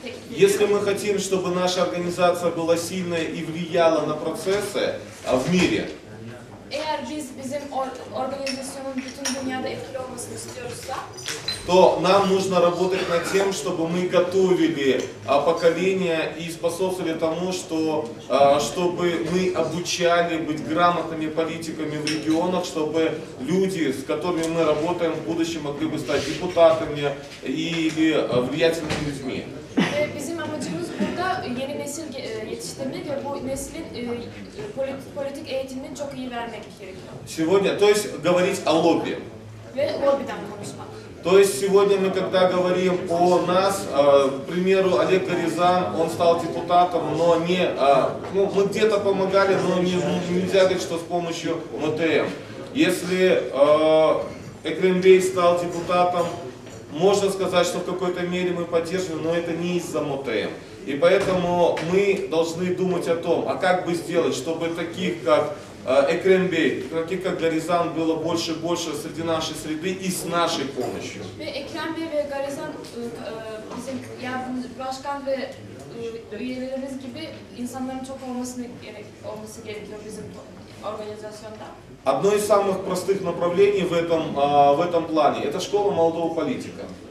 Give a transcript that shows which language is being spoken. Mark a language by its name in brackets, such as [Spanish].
[Russian] Если мы хотим, чтобы наша организация была сильная и влияла на процессы в мире, [Turkish] Eğer biz bizim organizasyonun bütün dünyada etkili olmasını istiyorsa, [Russian] то нам нужно работать над тем, чтобы мы готовили поколение и способствовали тому, чтобы мы обучали быть грамотными политиками в регионах, чтобы люди, с которыми мы работаем, в будущем могли бы стать депутатами или влиятельными людьми. [Turkish] ve bizim amacımız burada yeni nesil yetiştirmek ve bu neslin politik eğitimini çok iyi vermek gerekiyor. [Russian] Сегодня, то есть говорить о лобби. [Turkish] Ve lobby'den konuşmak. [Russian] То есть сегодня мы, когда говорим о нас, к примеру, Олег Горизан, он стал депутатом, но мы где-то помогали, но нельзя говорить, что с помощью МТМ. Если Экрем Бей стал депутатом, можно сказать, что в какой-то мере мы поддерживаем, но это не из-за МТМ. И поэтому мы должны думать о том, а как бы сделать, чтобы таких, как Экрем Бей, таких как Горизан, было больше и больше среди нашей среды и с нашей помощью. [Turkish] Ve Ekrem Bey ve Garizan bizim yardımcı başkan ve üyelerimiz gibi insanların çok olması gerekiyor bizim organizasyonda. [Russian] Одно из самых простых направлений в этом плане – это школа молодого политика.